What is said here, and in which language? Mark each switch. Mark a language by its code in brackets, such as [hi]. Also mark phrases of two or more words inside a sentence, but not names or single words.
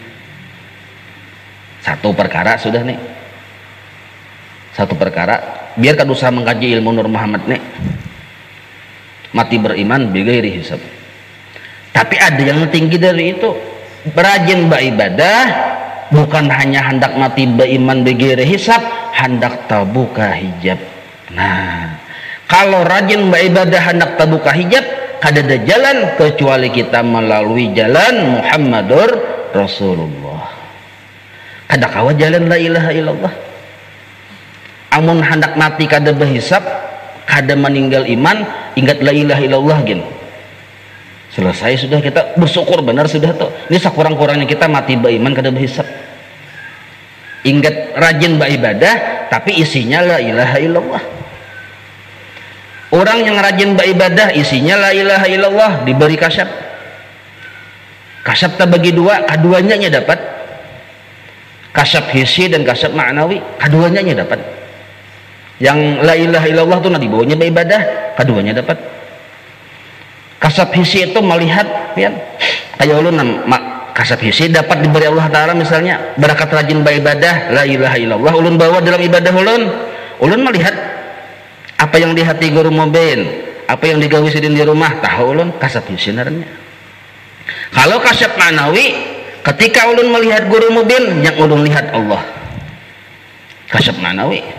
[bjn] Satu perkara sudah nih, satu perkara, biar kan usaha mengkaji ilmu Nur Muhammad nih, mati beriman [ar] bighairi hisab. [bjn] Tapi ada yang tinggi dari itu, berajin beribadah bukan hanya hendak mati beriman [ar] bighairi hisab, [bjn] hendak tabuka hijab. Nah, kalau rajin beribadah hendak tabuka hijab, kada ada jalan kecuali kita melalui jalan [ar] Muhammadur Rasulullah. [bjn] Kada kawa jalan [ar] la ilaha illallah. [bjn] Amun hendak mati kada berhisab, kada meninggal iman, ingat [ar] la ilaha illallah [bjn] gin. Selesai sudah, kita bersyukur benar sudah tuh. Ini sekurang-kurangnya kita mati beriman kada berhisab. Ingat rajin beribadah tapi isinya [ar] la ilaha illallah. [bjn] Orang yang rajin beribadah isinya [ar] la ilaha illallah [bjn] diberi kasyaf. Kasyaf terbagi dua, keduanya dapat. Kasyaf hissi dan kasyaf ma'nawi, keduanya dapat. Yang [ar] la ilaha illallah [bjn] itu nanti bawanya beribadah, keduanya dapat. Kasyaf hissi itu melihat, ya, kayak ulun kasyaf hissi dapat diberi Allah Ta'ala, misalnya berkat rajin beribadah [ar] la ilaha illallah, [bjn] ulun bawa dalam ibadah ulun melihat apa yang di hati guru mubin, apa yang digawi sidin di rumah, tahu ulun kasyaf hissi naranya. Kalau kasyaf ma'nawi, ketika ulun melihat guru mubin, yang ulun lihat Allah, kasyaf ma'nawi.